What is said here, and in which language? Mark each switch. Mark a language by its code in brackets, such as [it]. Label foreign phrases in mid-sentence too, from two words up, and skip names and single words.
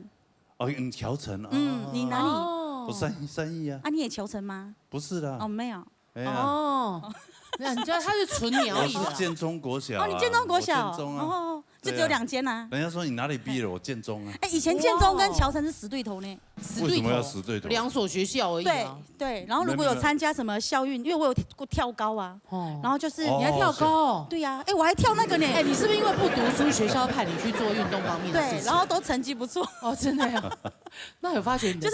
[zh] 哦，裘城。你哪里？我3義啊。啊，你也裘城嗎？不是的。哦，沒有。哦。那你知道他是纯苗栗的。我是建中国小。哦，你建中国小。建中啊。就只有2間啊。人家說你哪裡畢業了？我建中啊。哎，以前建中跟裘城是死對頭呢。為什麼要死對頭？2所學校而已啊。對，然後如果有參加什麼校運，因為我有過跳高啊，然後就是你還跳高？對呀，哎，我還跳那個呢。哎，你是不是因為不讀書，學校派你去做運動方面的事情？對，然後都成績不錯。哦，真的呀？那有發覺你